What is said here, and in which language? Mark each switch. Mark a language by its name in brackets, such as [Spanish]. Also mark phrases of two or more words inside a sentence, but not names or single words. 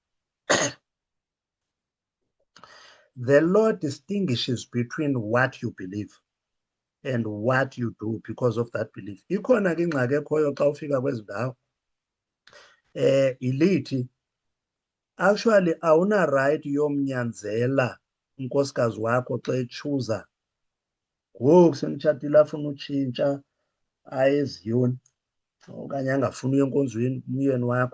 [English] The law distinguishes between what you believe and what you do because of that belief. [Xhosa] Ikhona ke ingxaki ekhoyo xa ufika kwezi ndawo. Ilithi actually awuna right yomnyanzela unkosikazi wakho xa echuza ngoku semtshatile afuna utshintsha aye eziyoni okanye angafuni uya enkonzweni umyeni wakho.